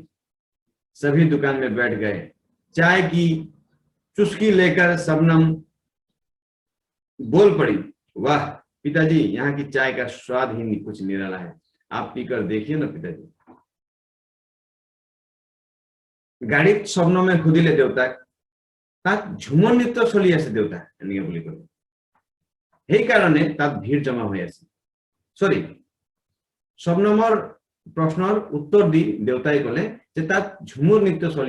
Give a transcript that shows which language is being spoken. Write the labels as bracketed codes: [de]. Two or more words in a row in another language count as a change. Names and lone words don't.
[hi] सभी दुकान में बैठ गए। चाय की चुस्की लेकर शबनम बोल पड़ी, वाह पिताजी, यहाँ की चाय का स्वाद ही कुछ निराला है, आप पीकर देखिए ना पिताजी। [as] গাড়ীত স্বপ্নমে সুধিলে দেউতাক তাত ঝুমুৰ নৃত্য চলি আছে দেউতা এনেকে বুলি কলে সেইকাৰণে তাত ভিৰ জমা হৈ আছে সৰি স্বপ্নমৰ প্ৰশ্নৰ উত্তৰ দি দেউতাই কলে যে তাত ঝুমুৰ নৃত্য চলি